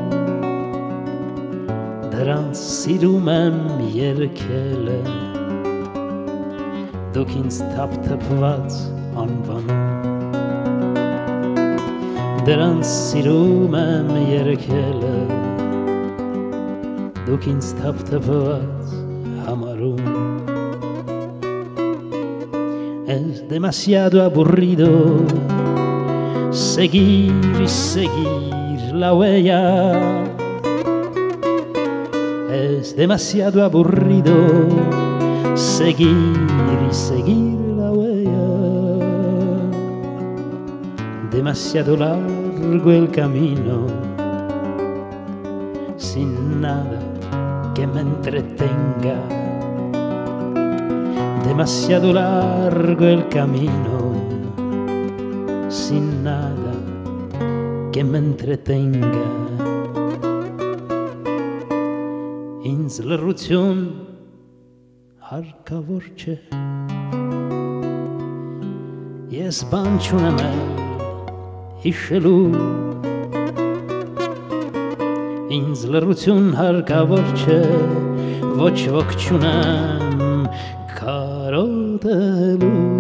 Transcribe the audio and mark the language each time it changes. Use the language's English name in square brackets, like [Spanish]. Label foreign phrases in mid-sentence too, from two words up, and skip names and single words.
[Armenian] Դրանց սիրում եմ երգելը Դուք ինձ թափթփված անվանում Դրանց սիրում եմ երգելը Դուք ինձ թափթփված համարում [Spanish] Es demasiado aburrido seguir y seguir la huella Es demasiado aburrido seguir y seguir la huella Demasiado largo el camino sin nada que me entretenga. Demasiado largo el camino sin nada que me entretenga. [Armenian] Ինձ լռություն հարկավոր չէ։ Ես բան չունեմ հիշելու, ինձ լռություն հարկավոր չէ, ոչ ոք չունեմ կարոտելու։